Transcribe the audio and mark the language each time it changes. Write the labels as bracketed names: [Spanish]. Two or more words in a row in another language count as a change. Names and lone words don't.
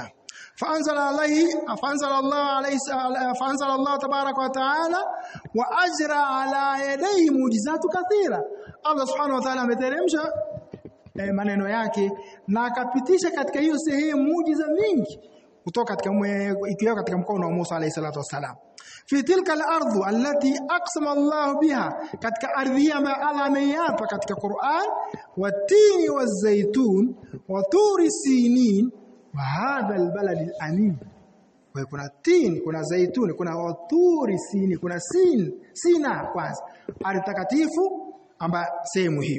[Arabic] فأنزل الله تبارك وتعالى وأجرى على يديه معجزات كثيرة. [Swahili] Allah [Arabic] سبحانه وتعالى [Swahili] ameteremsha maneno yake na akapitisha katika hiyo sehemu muujiza mingi kutoka katika mkono wa Musa [Arabic] عليه الصلاة والسلام. في تلك الأرض التي أقسم الله بها, [Swahili] katika ardhi ambayo Allah ameiapa katika Qur'an, [Arabic] والتين والزيتون وطور سينين وهذا البلد الأمين. [Swahili] Kwa kuna tin, kuna zaituni, kuna [Arabic] وطور سينين, [Swahili] kuna Sina kwanza, ardhi takatifu ambayo sehemu hiyo.